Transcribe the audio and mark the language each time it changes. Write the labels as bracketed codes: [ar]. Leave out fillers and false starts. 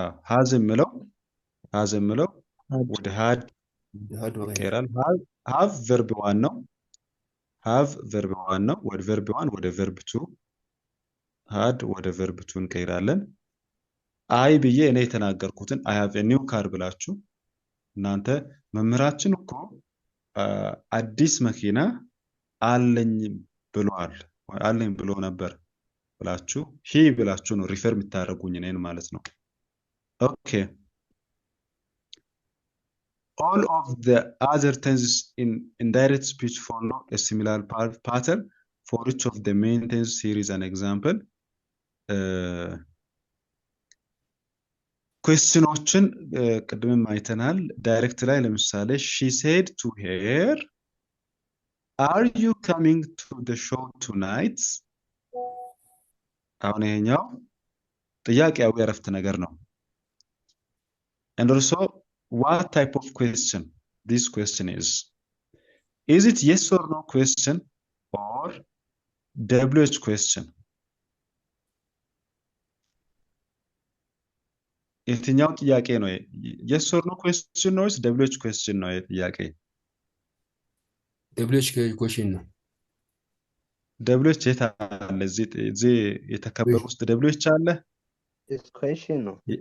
[am] has የሚለው ወደ had ይቀየራል። have verb 1 ነው። ወደ verb 1 ወደ verb 2 had ወደ verb 2 እንቀይራለን። አይ ብዬ እኔ የተናገርኩትን [en] I have a new car [am] ብላችሁ እናንተ መምህራችን እኮ አዲስ መኪና አለኝ ብሎ ነበር ብላችሁ he ብላችሁ ነው ሪፈር የምታደርጉኝ እኔን ማለት ነው። Okay. [en] All of the other tenses in indirect speech follow a similar pattern. For each of the main tenses, here is an example. [am] Questionዎችን ቅድምም አይተናል። ዳይሬክት ላይ ለምሳሌ [en] she said to her, are you coming to the show tonight? [am] አሁን ይሄኛው ጥያቄያዊ አረፍተ ነገር ነው። [en] And also, what type of question this question is? Is it yes or no question or WH question? [am] የትኛው ጥያቄ ነው? [en] yes or no question [am] ነው ወይስ WH question ነው ጥያቄ? [en] WH question ነው። [am] WH የት አለ? እዚህ የተከበሩ ውስጥ WH አለ? question ነው።